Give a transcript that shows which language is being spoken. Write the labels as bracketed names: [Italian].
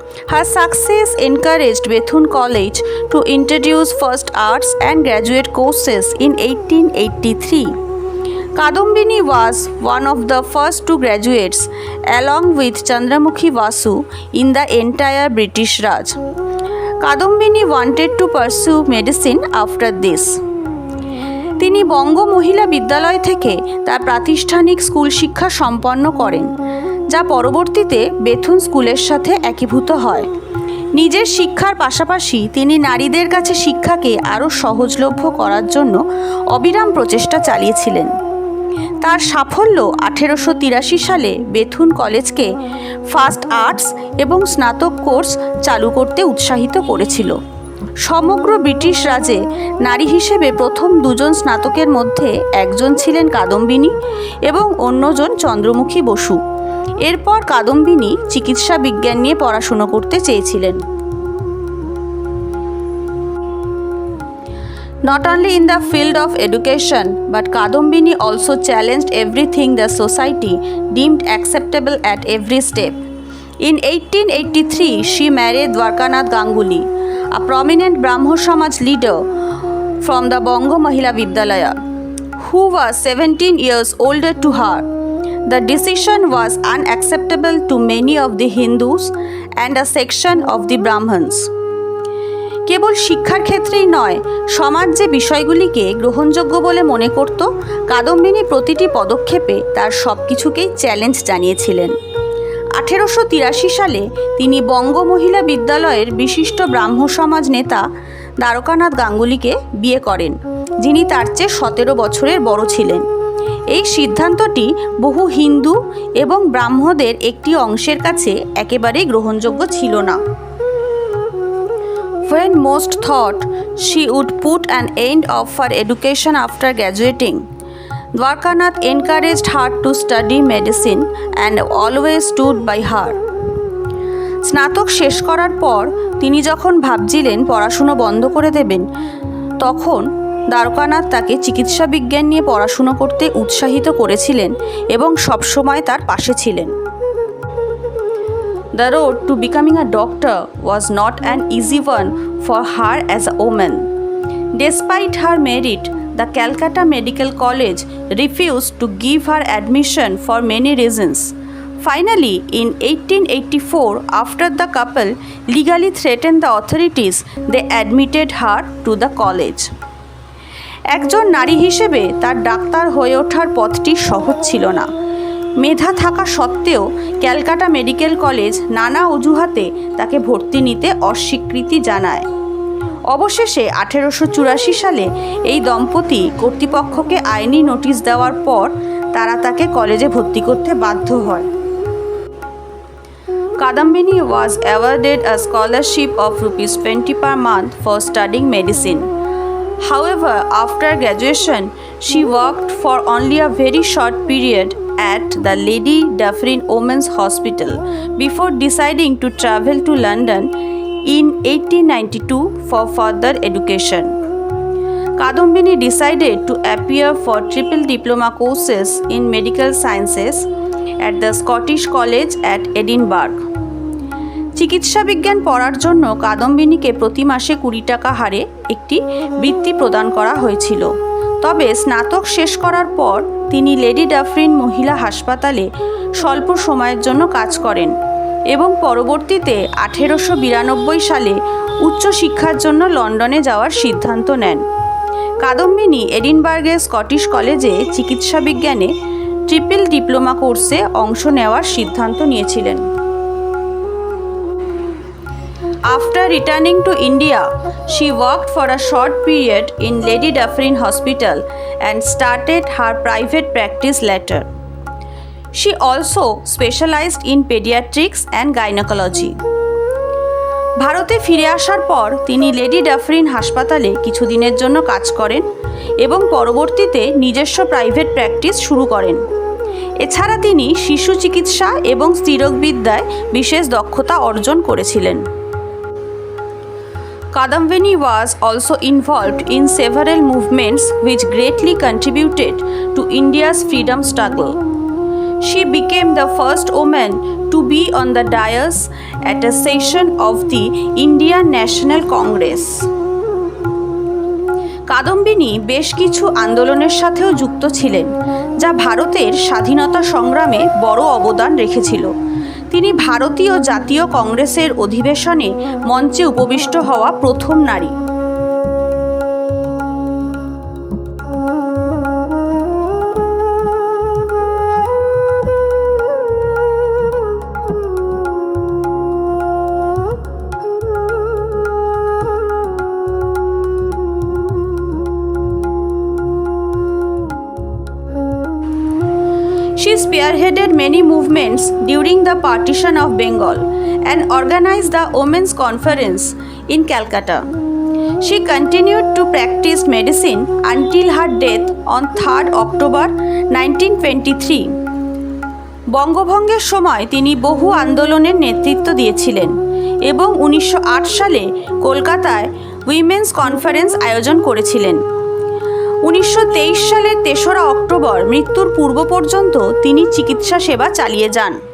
[English] Her success encouraged Bethune College to introduce first arts and graduate courses in 1883. Kadambini was one of the first two graduates, along with Chandramukhi Vasu, in the entire British Raj. Kadambini wanted to pursue medicine after this. [Bangla] তিনি বঙ্গ মহিলা বিদ্যালয় থেকে তার প্রাতিষ্ঠানিক school শিক্ষা সম্পন্ন করেন, যা পরবর্তীতে বেথুন স্কুলের সাথে একীভূত হয়। নিজের শিক্ষার পাশাপাশি তিনি নারীদের কাছে শিক্ষাকে আরও সহজলভ্য করার জন্য অবিরাম প্রচেষ্টা চালিয়েছিলেন। তার সাফল্য 1883 সালে বেথুন কলেজকে ফার্স্ট আর্টস এবং স্নাতক কোর্স চালু করতে উৎসাহিত করেছিল। সমগ্র ব্রিটিশ রাজে নারী হিসেবে প্রথম দুজন স্নাতকের মধ্যে একজন ছিলেন কাদম্বিনী এবং অন্যজন চন্দ্রমুখী বসু। এরপর কাদম্বিনী চিকিৎসা বিজ্ঞান নিয়ে পড়াশুনো করতে চেয়েছিলেন। [English] Not only in the field of education, but Kadambini also challenged everything the society deemed acceptable at every step. In 1883, she married Dwarkanath Ganguly, a prominent Brahmo Samaj leader from the Bongo Mahila Vidyalaya, who was 17 years older to her. The decision was unacceptable to many of the Hindus and a section of the Brahmins. [Bangla] কেবল শিক্ষার ক্ষেত্রেই নয়, সমাজ যে বিষয়গুলিকে গ্রহণযোগ্য বলে মনে করত, কাদম্বিনী প্রতিটি পদক্ষেপে তার সব কিছুকেই চ্যালেঞ্জ জানিয়েছিলেন। 1883 সালে তিনি বঙ্গ মহিলা বিদ্যালয়ের বিশিষ্ট ব্রাহ্ম সমাজ নেতা দ্বারকানাথ গাঙ্গুলিকে বিয়ে করেন, যিনি তার চেয়ে 17 বছরের বড় ছিলেন। এই সিদ্ধান্তটি বহু হিন্দু এবং ব্রাহ্মদের একটি অংশের কাছে একেবারেই গ্রহণযোগ্য ছিল না। [English] When most thought she would put an end of her education after graduating, Dwarkanath encouraged her to study medicine and always stood by her. [Bangla] স্নাতক শেষ করার পর তিনি যখন ভাবছিলেন পড়াশুনো বন্ধ করে দেবেন, তখন দ্বারকানাথ তাকে চিকিৎসা বিজ্ঞান নিয়ে পড়াশুনো করতে উৎসাহিত করেছিলেন এবং সবসময় তার পাশে ছিলেন। [English] The road to becoming a doctor was not an easy one for her as a woman. Despite her merit, the Calcutta Medical College refused to give her admission for many reasons. Finally, in 1884, after the couple legally threatened the authorities, they admitted her to the college. [Bangla] একজন নারী হিসেবে তার doctor হয়ে ওঠার পথটি সহজ ছিল না। মেধা থাকা সত্ত্বেও ক্যালকাটা মেডিকেল কলেজ নানা অজুহাতে তাকে ভর্তি নিতে অস্বীকৃতি জানায়। অবশেষে 1884 সালে এই দম্পতি কর্তৃপক্ষকে আইনি নোটিশ দেওয়ার পর তারা তাকে কলেজে ভর্তি করতে বাধ্য হয়। [English] Kadambini was awarded a scholarship of ₹20 per month for studying medicine. However, after graduation, she worked for only a very short period at the Lady Dufferin Women's Hospital before deciding to travel to London in 1892 for further education. Kadambini decided to appear for triple diploma courses in medical sciences at the Scottish College at Edinburgh. [Bangla] চিকিৎসা বিজ্ঞান পড়ার জন্য কাদম্বিনীকে প্রতি মাসে 20 টাকা হারে একটি বৃত্তি প্রদান করা হয়েছিল। তবে স্নাতক শেষ করার পর তিনি লেডি ডাফরিন মহিলা হাসপাতালে স্বল্প সময়ের জন্য কাজ করেন এবং পরবর্তীতে 1892 সালে উচ্চশিক্ষার জন্য লন্ডনে যাওয়ার সিদ্ধান্ত নেন। কাদম্বিনী এডিনবার্গের স্কটিশ কলেজে চিকিৎসা বিজ্ঞানে ট্রিপল ডিপ্লোমা কোর্সে অংশ নেওয়ার সিদ্ধান্ত নিয়েছিলেন। [English] After returning to India, she worked for a short period in Lady Dufferin Hospital and started her private practice later. She also specialized in pediatrics and gynecology. [Bangla] ভারতে ফিরে আসার পর তিনি লেডি ডাফরিন হাসপাতালে কিছুদিনের জন্য কাজ করেন এবং পরবর্তীতে নিজস্ব প্রাইভেট প্র্যাকটিস শুরু করেন। এছাড়া তিনি শিশু চিকিৎসা এবং স্ত্রীরোগবিদ্যায় বিশেষ দক্ষতা অর্জন করেছিলেন। [English] Kadambini was also involved in several movements which greatly contributed to India's freedom struggle. She became the first woman to be on the dais at a session of the Indian National Congress. [Bangla] Kadambini বেশ কিছু আন্দোলনের সাথেও যুক্ত ছিলেন যা ভারতের স্বাধীনতা সংগ্রামে বড় অবদান রেখেছিল। তিনি ভারতীয় জাতীয় কংগ্রেসের অধিবেশনে মঞ্চে উপবিষ্ট হওয়া প্রথম নারী। [English] She spearheaded many movements during the partition of Bengal and organized the Women's Conference in Calcutta. She continued to practice medicine until her death on 3rd October 1923. [Bangla] বঙ্গভঙ্গের সময় তিনি বহু আন্দোলনের নেতৃত্ব দিয়েছিলেন এবং 1908 সালে কলকাতায় উইমেন্স কনফারেন্স আয়োজন করেছিলেন। 1923 সালের 3রা অক্টোবর মৃত্যুর পূর্ব পর্যন্ত তিনি চিকিৎসা সেবা চালিয়ে যান।